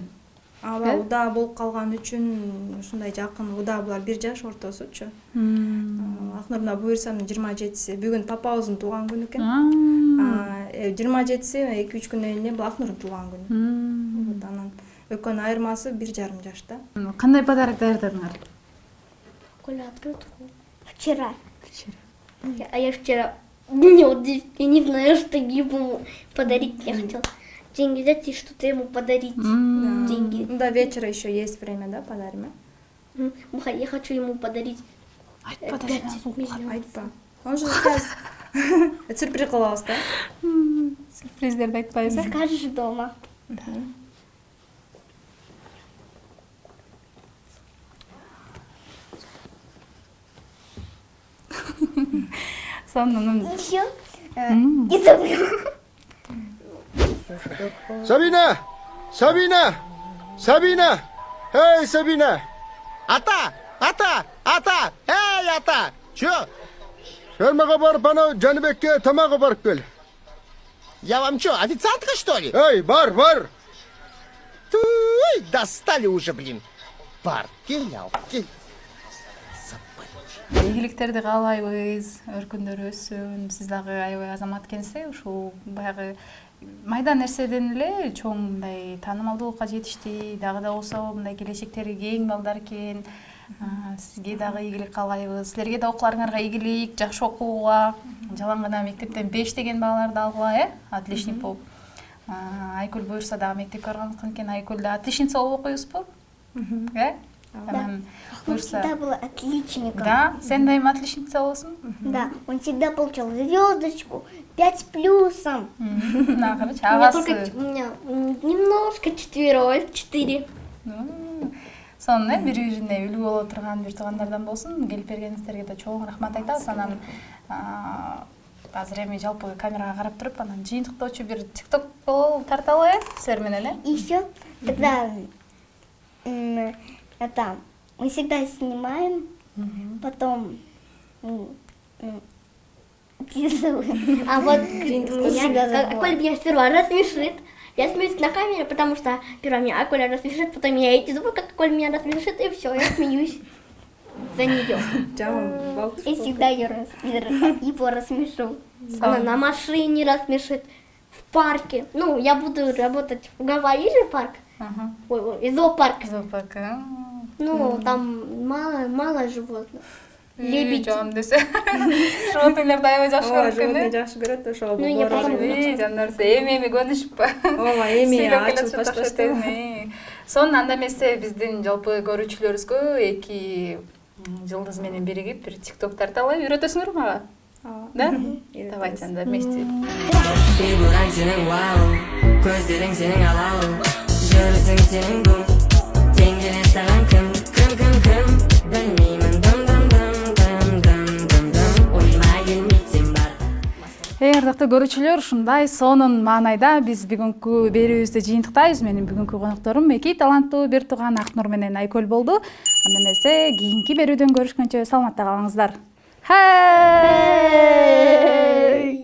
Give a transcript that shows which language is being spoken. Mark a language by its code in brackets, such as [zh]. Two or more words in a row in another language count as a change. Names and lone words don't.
[ky] Уда болуп калган үчүн ушундай жакын, уда булар 1 жаш ортосучу. Акнур мына буюрсам 27-си, бүгүн папабыздын туулган күнү экен. 27-си 2-3 күндөн кийин бул Акнурдун туулган күнү. Анан экөөнүн айырмасы 1,5 жашта. Кандай подарок даярдадыңар? [ru] Коля, открытку. Вчера. А я вчера... Я не знаю, что ему подарить. Я хотела деньги взять и что-то ему подарить. Деньги. Ну, до вечера еще есть время, да, подарим, Я хочу ему подарить 5 миллионов. [ky] Айтпа. [ru] Он же сейчас [ky] сюрприз кылабыз, да? Сюрприздерди айтпайбыз. [ru] Скажешь дома. [ky] Сонун. [ru] Еще и забыл. [kk] Sabina! Sabina! Sabina! Hey Sabina! Ata! Ата! Ата! Эй, ата! Чё? Фермаға барып, анау Жәнібекке тамағы барып кел. [ru] Я вам что, официантка, что ли? [kk] Эй, бар! [ru] Туй, достали уже, блин. [kk] Бар, кел, кел. [ky] Ийгиликтерди каалайбыз, өркүндөр өссүн. Сиз дагы аябай азамат экенсиз, ушул баягы майда нерседен эле чоң мындай таанымалдуулукка жетишти. Дагы да болсо мындай келечектери кең балдар экен. Сизге дагы ийгилик каалайбыз. Силерге да окууларыңарга ийгилик, жакшы окууга, жалаң гана мектептен 5 деген бааларды алгыла, отличник болуп. Айкүл буюрса дагы мектепке барган экен, Айкүл да отличница болуп окуйбузбу? [ru] Он всегда был отличником. [ky] Да, сен дайыма отличница болсун. [ru] Да, он всегда получал звездочку, 5 плюсом. У меня только у меня немножко 4. [ky] Сонун бири бирине үлгү боло турган бир туугандардан болсун. Келип бергениңиздерге да чоң рахмат айтабыз. Анан азыр эми жалпы камерага карап туруп, анан жыйынтыктоочу бир TikTok тарталы силер менен, [ru] Еще тогда это мы всегда снимаем, потом А вот Коля меня сперва рассмешит. Я смеюсь на камере, потому что сперва меня Коля рассмешит, потом я эти зубы, как Коля меня рассмешит, и все, я смеюсь за нее. И всегда его рассмешу. Она на машине рассмешит, в парке. Ну, я буду работать в Гавайи же парк. Ой, зоопарк. Ну, там мало животных. Лебедь. [ky] Жон десе. Животныйларды аябай жакшы көрөт экен. Животный жакшы көрөт, ошол. [ru] Ну, я потом [ky] Жандар эми көнүшүппү. Ооба, эми ачылып башташты. Сонун анда эмесе биздин жалпы көрүүчүлөрүбүзгө 2 жылдыз менен биригип бир TikTok тарталы үйрөтөсүңөр мага? [ru] Да? Давайте анда вместе. [kk] Фигураң сенің вау, көздерің сенің алау, жүрісің сенің бұл, теңгеле саған кім, білмеймін, ойыма келмейтсен бар. [ky] Ардактуу көрүүчүлөр, ушундай сонун маанайда биз бүгүнкү берүүбүздү жыйынтыктайбыз. Менин бүгүнкү конокторум 2 таланттуу бир тууган Акнур менен Айкөл болду. Анда эмесе кийинки берүүдөн көрүшкөнчө саламатта калыңыздар. Hey!